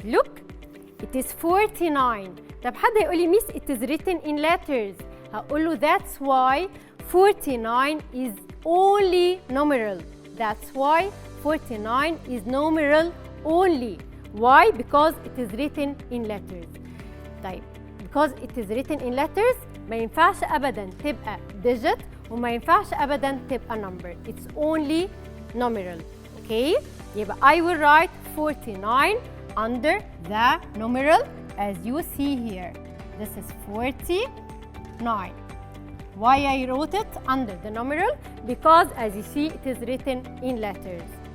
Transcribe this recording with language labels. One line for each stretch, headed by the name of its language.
English: Look, it is 49.
Arabic: طب حد هيقول لي
English: miss it is written in letters.
Arabic: هقول له
English: that's why 49 is only numeral. That's why 49 is numeral only. Why? Because it is written in letters.
Arabic: طيب
English: because it is written in letters
Arabic: ما ينفعش أبداً تبقى digit وما ينفعش أبداً تبقى number.
English: It's only numeral. Okay?
Arabic: يبقى
English: I will write 49 under the numeral as you see here. This is 49. Why I wrote it under the numeral? Because as you see it is written in letters.